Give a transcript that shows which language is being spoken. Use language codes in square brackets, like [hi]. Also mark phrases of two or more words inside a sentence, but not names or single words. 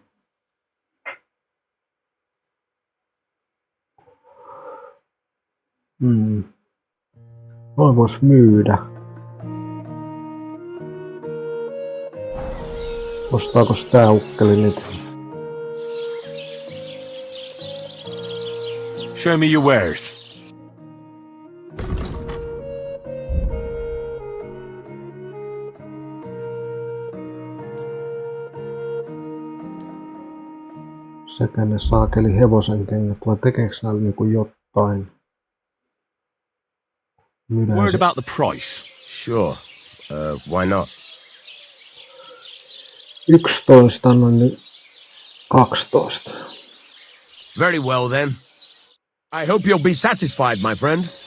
[fi] Noin vois myydä. Ostaakos tää ukkeli nyt? [en] Show me your wares. [fi] Sekä ne saakeli hevosen kengät, vai tekeeks näillä niinku jotain? [en] Worried about the price? Sure. Why not? [fi] 11 annoin nyt 12. [en] Very well then. I hope you'll be satisfied, my friend.